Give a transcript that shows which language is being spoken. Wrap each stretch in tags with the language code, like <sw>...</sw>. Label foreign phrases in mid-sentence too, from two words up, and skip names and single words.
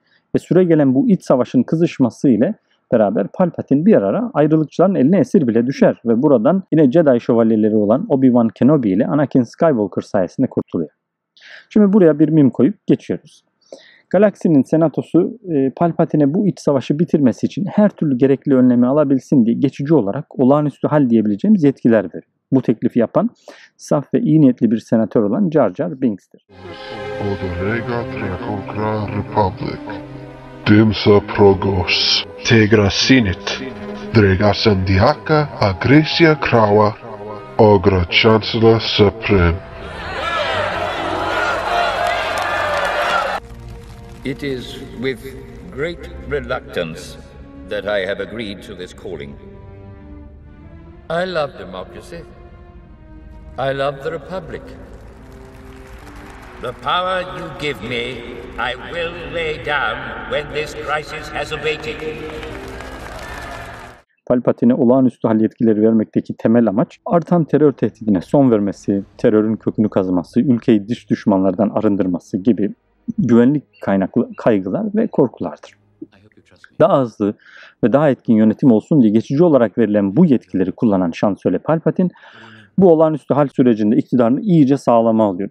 <tr>Ve süregelen bu iç savaşın kızışması ile beraber Palpatine bir ara ayrılıkçıların eline esir bile düşer ve buradan yine Jedi şövalyeleri olan Obi-Wan Kenobi ile Anakin Skywalker sayesinde kurtuluyor. Şimdi buraya bir mim koyup geçiyoruz. Galaksinin senatosu Palpatine'e bu iç savaşı bitirmesi için her türlü gerekli önlemi alabilsin diye geçici olarak olağanüstü hal diyebileceğimiz yetkiler veriyor. Bu teklifi yapan saf ve iyi niyetli bir senatör olan Jar Jar Binks'tir. Odorega Trakonkra Republic Dimsa Progos Tegra Sinit Drega Sandiaka Agresia Krawa Ogra Chancellor Supreme.</tr> <en>It is with great reluctance that I have agreed to this calling. I love democracy. I love the Republic. The power you give me, I will lay down when this crisis has abated.</en> <tr>Palpatine'e olağanüstü hal yetkileri vermekteki temel amaç, artan terör tehdidine son vermesi, terörün kökünü kazıması, ülkeyi dış düşmanlardan arındırması gibi güvenlik kaynaklı kaygılar ve korkulardır. Daha hızlı ve daha etkin yönetim olsun diye geçici olarak verilen bu yetkileri kullanan Şansölye Palpatine, Bu olağanüstü hal sürecinde iktidarını iyice sağlama alıyor.</tr>